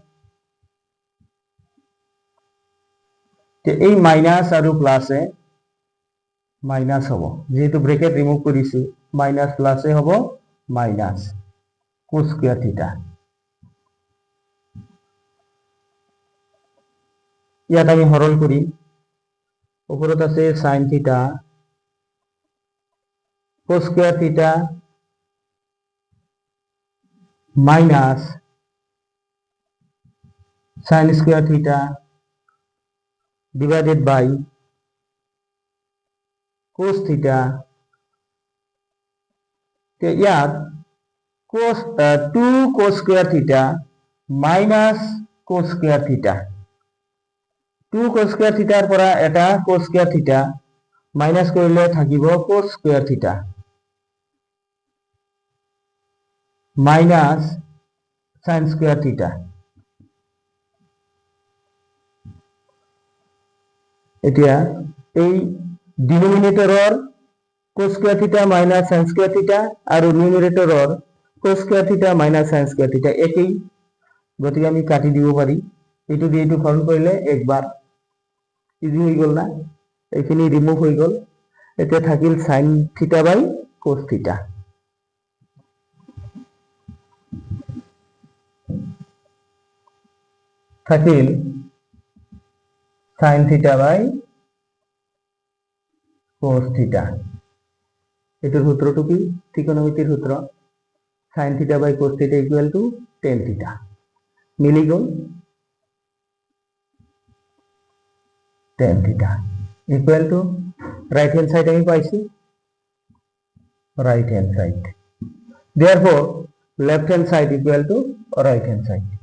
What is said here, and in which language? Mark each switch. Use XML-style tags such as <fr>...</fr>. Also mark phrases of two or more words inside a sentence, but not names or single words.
<as>তে এই মাইনাস আৰু প্লাসে মাইনাস হ'ব যেহেতু</as> <en>bracket remove</en> <as>কৰিছো মাইনাস প্লাসে হ'ব</as> <en>minus cos square theta</en> <as>ইয়াত আমি হৰণ কৰিম ওপৰত আছে</as> <en>sin theta cos square theta minus sine square theta divided by cos theta. ইয়াত cos 2 cos square theta minus cos square theta, 2 cos square theta</en> <as>পৰা এটা</as> <en>cos square theta minus</en> <as>কৰিলে থাকিব</as> <en>cos square theta minus sine square theta.</en> <as>এতিয়া এই</as> <en>denominator cos square theta minus sine square theta আৰু numerator cos square theta minus sine square theta</en> <as>একেই, গতিকে আমি কাটি দিব পাৰি। এইটো দিয়ে এইটো সৰল কৰিলে একবাৰ ইজি হৈ গ'ল না, এইখিনি ৰিমুভ হৈ গ'ল। এতিয়া থাকিল</as> <en>sine theta by cos theta. থাকিল sine theta by cos theta.</en> <as>এটার সূত্রটো কি? ত্রিকোণমিতির সূত্র,</as> <en>sine theta by cos theta equal to tan theta.</en> <as>মিলি গ'ল,</as> <en>tan theta equal to right hand side</en> <as>আমি পাইছি,</as> <en>right hand side. therefore left hand side equal to right hand side.</en>